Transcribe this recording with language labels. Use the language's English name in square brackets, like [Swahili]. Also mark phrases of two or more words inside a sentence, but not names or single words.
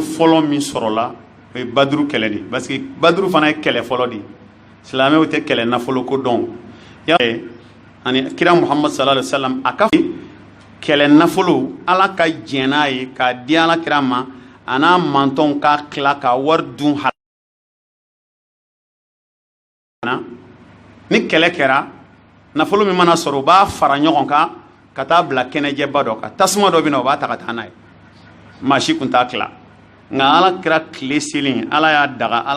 [Bambara] fɔlɔ min sɔrɔla o ye baduru kɛlɛ de parce que baduru fana ye kɛlɛ fɔlɔ de silamɛw tɛ kɛlɛ nafolo ko dɔn ani kira muhammad [Arabic] صلى الله عليه وسلم [Bambara] a ka kɛlɛ nafolo ala ka jɛn n'a ye k'a di ala kira ma a n'a mantɔnw k'a tila ka wari dun halana ni kɛlɛ kɛra nafolo min mana sɔrɔ u b'a fara ɲɔgɔn kan ka taa bila kɛnɛjɛba dɔ kan tasuma dɔ bɛ na u b'a ta ka taa n'a ye maa si kun t'a tila nka ala kira tile selen ala y'a daga ala